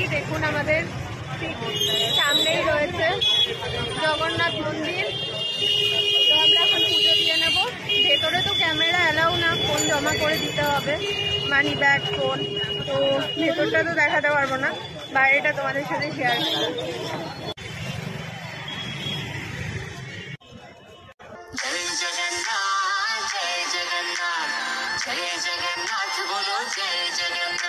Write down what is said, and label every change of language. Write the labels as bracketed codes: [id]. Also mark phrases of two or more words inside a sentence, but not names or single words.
[bn] দেখুন আমাদের ঠিক সামনেই রয়েছে জগন্নাথ মন্দির। তো আমরা এখন পুজো দিয়ে নেব। ভেতরে তো ক্যামেরা অ্যালাউ না, ফোন জমা করে দিতে হবে, [en] money bag, [bn] ফোন। তো ভেতরটা তো দেখাতে পারবো না, বাইরেটা তোমাদের সাথে শেয়ার করবো। [hi] जय जगन्नाथ जय जगन्नाथ जय जगन्नाथ बोलो जय जगन्नाथ।